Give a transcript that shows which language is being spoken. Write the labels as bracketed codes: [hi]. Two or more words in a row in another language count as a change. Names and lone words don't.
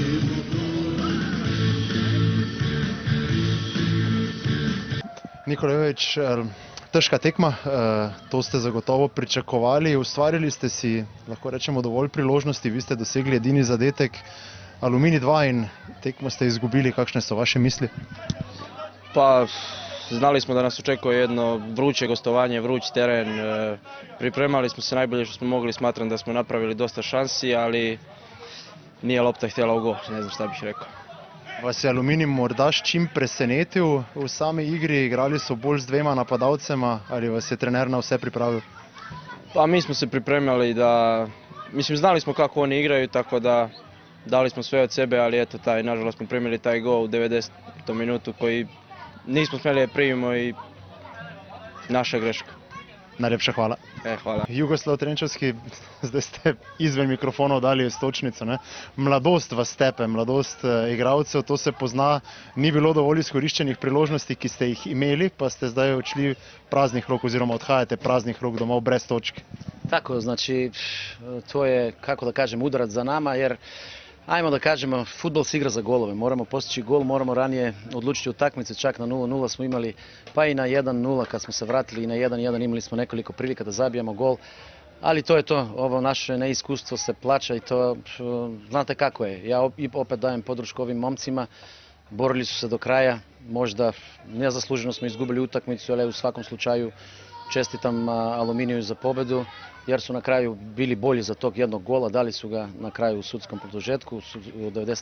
[sl] Nikolajevič, težka tekma, to ste zagotovo pričakovali, ustvarili ste si, lahko rečemo, dovolj priložnosti, vi ste dosegli edini zadetek, Aluminij 2 in tekmo ste izgubili, kakšne so vaše misli? [sr] Pa, znali smo da nas očekuje jedno vruće gostovanje, vruć teren, pripremali smo se najbolje što smo mogli, smatram da smo napravili dosta šansi, ali nije lopta htjela u gol, ne znam šta bih rekao. [sl] Vas je Aluminij morda s čim presenetil v sami igri, igrali so bolj z dvema napadalcema, ali vas je trener na vse pripravil? [sr] Pa mi smo se pripremali da, mislim znali smo kako oni igraju, tako da dali smo sve od sebe, ali eto nažalost smo primili taj gol u 90. minutu koji nismo smjeli je primimo i naša greška. [sl] Najlepša hvala. [sr] Hvala. [sl] Jugoslav Trenčevski, zdaj ste izven mikrofonov dali istočnico. Mladost vas tepe, mladost igralcev, to se pozna. Ni bilo dovolj izkoriščenih priložnosti, ki ste jih imeli, pa ste zdaj odšli praznih rok oziroma odhajate praznih rok domov brez točke. [sr] Tako, znači to je, kako da kažem, udarac za nama, jer ajmo da kažemo, fudbal se igra za golove, moramo postići gol, moramo ranije odlučiti utakmice, čak na 0-0 smo imali, pa i na 1-0 kad smo se vratili i na 1-1 imali smo nekoliko prilika da zabijemo gol, ali to je to, ovo naše neiskustvo se plaća i to, znate kako je, ja opet dajem podršku ovim momcima, borili su se do kraja, možda nezasluženo smo izgubili utakmicu, ali u svakom slučaju čestitam Aluminiju za pobedu, jer su na kraju bili bolji za tog jednog gola, dali su ga na kraju u sudskom produžetku u 90.